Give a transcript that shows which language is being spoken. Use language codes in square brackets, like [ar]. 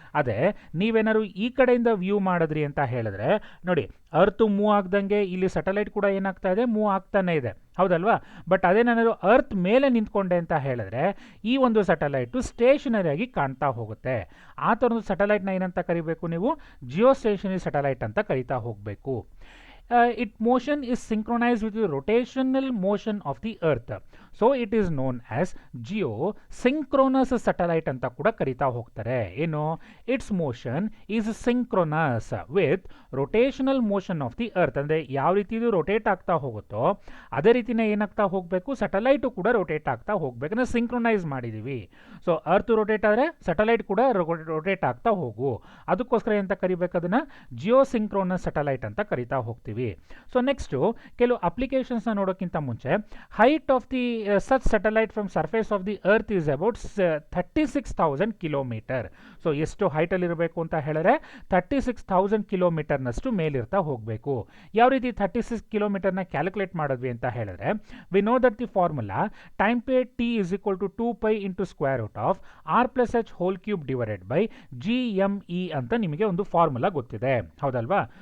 [kn] ಅದೇ ನೀವೇನಾದ್ರು ಈ ಕಡೆಯಿಂದ ವ್ಯೂ ಮಾಡಿದ್ರಿ ಅಂತ ಹೇಳಿದ್ರೆ ನೋಡಿ, ಅರ್ತ್ ಮೂವ್ ಆಗ್ದಂಗೆ ಇಲ್ಲಿ ಸ್ಯಾಟಲೈಟ್ ಕೂಡ ಏನಾಗ್ತಾ ಇದೆ? ಮೂವ್ ಆಗ್ತಾನೆ ಇದೆ, ಹೌದಲ್ವಾ? ಬಟ್ ಅದೇ ನಾನು ಅರ್ತ್ ಮೇಲೆ ನಿಂತ್ಕೊಂಡೆ ಅಂತ ಹೇಳಿದ್ರೆ ಈ ಒಂದು ಸ್ಯಾಟಲೈಟು ಸ್ಟೇಷನರಿ ಆಗಿ ಕಾಣ್ತಾ ಹೋಗುತ್ತೆ. ಆ ಥರದ ಸ್ಯಾಟಲೈಟ್ನ ಏನಂತ ಕರಿಬೇಕು ನೀವು? ಜಿಯೋ ಸ್ಟೇಷನರಿ ಸ್ಯಾಟಲೈಟ್ ಅಂತ ಕರಿತಾ ಹೋಗಬೇಕು. [en] Its motion is synchronized with the rotational motion of the earth. So it is known as geosynchronous satellite [kn] ಅಂತ ಕೂಡ ಕರಿತಾ ಹೋಗ್ತಾರೆ. ಏನು? [en] Its motion is synchronous with rotational motion of the earth. [kn] ಅಂದರೆ ಯಾವ ರೀತಿ ಇದು ರೊಟೇಟ್ ಆಗ್ತಾ ಹೋಗುತ್ತೋ ಅದೇ ರೀತಿನೇ ಏನಾಗ್ತಾ ಹೋಗಬೇಕು? ಸ್ಯಾಟಲೈಟು ಕೂಡ ರೊಟೇಟ್ ಆಗ್ತಾ ಹೋಗ್ಬೇಕು. ಅಂದರೆ ಸಿಂಕ್ರೊನೈಸ್ ಮಾಡಿದ್ದೀವಿ. ಸೊ ಅರ್ತ್ ರೊಟೇಟ್ ಆದರೆ ಸ್ಯಾಟಲೈಟ್ ಕೂಡ ರೊಟೇಟ್ ಆಗ್ತಾ ಹೋಗು. ಅದಕ್ಕೋಸ್ಕರ ಎಂತ ಕರಿಬೇಕು? ಅದನ್ನು ಜಿಯೋಸಿಂಕ್ರೋನಸ್ ಸ್ಯಾಟಲೈಟ್ ಅಂತ ಕರಿತಾ ಹೋಗ್ತೀವಿ. ಸೊ ನೆಕ್ಸ್ಟು ಕೆಲವು ಅಪ್ಲಿಕೇಶನ್ಸ್ನ ನೋಡೋಕ್ಕಿಂತ ಮುಂಚೆ [en] Height of the such satellite from surface of the earth is about 36,000 kilometre. [kn] So ಎಷ್ಟು ಹೈಟಲ್ಲಿ ಇರಬೇಕು ಅಂತ ಹೇಳಿದ್ರೆ 36,000 ಕಿಲೋಮೀಟರ್ನಷ್ಟು ಮೇಲಿರ್ತಾ ಹೋಗಬೇಕು. ಯಾವ ರೀತಿ 36 ಕಿಲೋಮೀಟರ್ನ ಕ್ಯಾಲ್ಕುಲೇಟ್ ಮಾಡಿದ್ವಿ ಅಂತ ಹೇಳಿದ್ರೆ, [en] we know that the formula time period T is equal to 2π into square root of R plus H whole cube divided by GME [kn] ಅಂತ ನಿಮಗೆ ಒಂದು ಫಾರ್ಮುಲಾ ಗೊತ್ತಿದೆ, ಹೌದಲ್ವಾ?